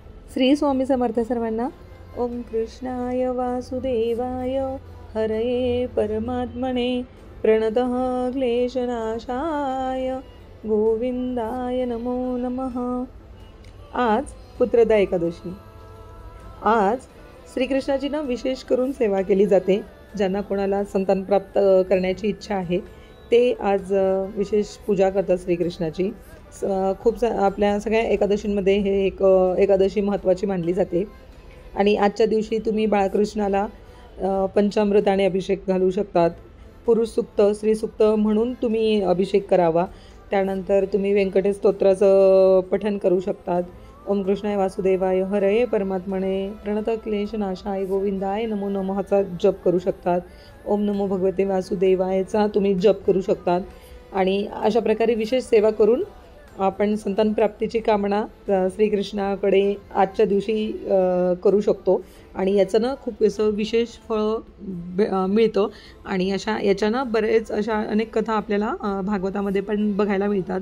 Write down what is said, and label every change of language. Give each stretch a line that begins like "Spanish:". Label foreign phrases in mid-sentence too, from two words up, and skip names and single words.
Marathi: श्री स्वामी समर्थ सर्वांना.
Sanskrit: ओम कृष्णाय वासुदेवाय हरये परमात्मने प्रणतः क्लेशनाशाय गोविंदाय नमो नमः.
Marathi: आज पुत्रदा एकादशी. आज श्रीकृष्णाची विशेष करून सेवा केली जाते. ज्यांना कोणाला संतान प्राप्त करण्याची इच्छा आहे ते आज विशेष पूजा करतात श्रीकृष्णाची. खूप आपल्या सगळ्या एकादशींमध्ये हे एक एकादशी महत्त्वाची मानली जाते. आणि आजच्या दिवशी तुम्ही बाळकृष्णाला पंचामृताने अभिषेक घालू शकतात. पुरुष सूक्त, स्त्री सूक्त म्हणून तुम्ही अभिषेक करावा. त्यानंतर तुम्ही व्यंकटेश स्तोत्राचं पठण करू शकतात.
Sanskrit: ओम कृष्णाय वासुदेवाय हरये परमात्मने प्रणत क्लेशनाशाय गोविंदाय नमो नमःचा
Marathi: जप करू शकतात.
Sanskrit: ओम नमो भगवते वासुदेवायचा
Marathi: तुम्ही जप करू शकतात. आणि अशा प्रकारे विशेष सेवा करून आपण संतान प्राप्तीची कामना श्रीकृष्णाकडे आजच्या दिवशी करू शकतो. आणि याचं खूप असं विशेष फळ मिळतं. आणि याच्यानं बरेच अशा अनेक कथा आपल्याला भागवतामध्ये पण बघायला मिळतात.